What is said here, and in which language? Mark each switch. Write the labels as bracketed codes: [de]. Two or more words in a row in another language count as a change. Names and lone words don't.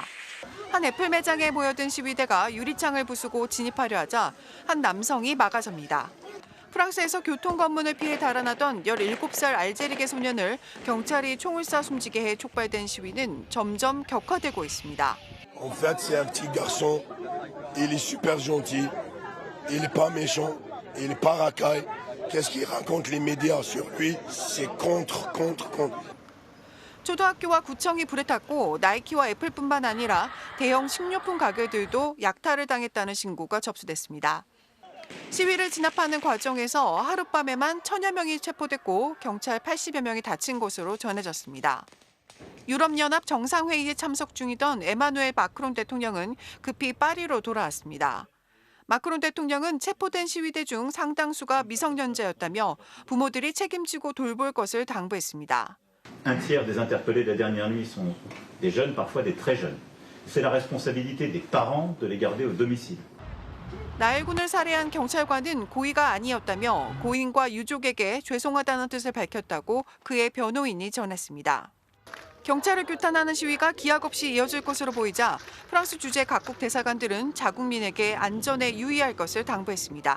[ko] 한 애플 매장에 모여든 시위대가 유리창을 부수고 진입하려 하자 한 남성이 막아섭니다. 프랑스에서 교통검문을 피해 달아나던 17살 알제리계 소년을 경찰이 총을 쏴 숨지게 해 촉발된 시위는 점점 격화되고 있습니다. [fr] En fait, c'est un petit garçon. Il est super gentil. Il est pas méchant. Il est pas racaille. Qu'est-ce qu'il raconte les médias sur lui? C'est contre. [ko] 초등학교와 구청이 불에 탔고 나이키와 애플뿐만 아니라 대형 식료품 가게들도 약탈을 당했다는 신고가 접수됐습니다. 시위를 진압하는 과정에서 하룻밤에만 1000여 명이 체포됐고 경찰 80여 명이 다친 것으로 전해졌습니다. 유럽연합 정상회의에 참석 중이던 에마누엘 마크롱 대통령은 급히 파리로 돌아왔습니다. 마크롱 대통령은 체포된 시위대 중 상당수가 미성년자였다며 부모들이 책임지고 돌볼 것을 당부했습니다. [fr] Un tiers des interpellés de la dernière nuit sont des jeunes, parfois des très jeunes. C'est la responsabilité des parents de les garder au domicile. [ko] 나일군을 살해한 경찰관은 고의가 아니었다며 고인과 유족에게 죄송하다는 뜻을 밝혔다고 그의 변호인이 전했습니다. 경찰을 규탄하는 시위가 기약 없이 이어질 것으로 보이자 프랑스 주재 각국 대사관들은 자국민에게 안전에 유의할 것을 당부했습니다.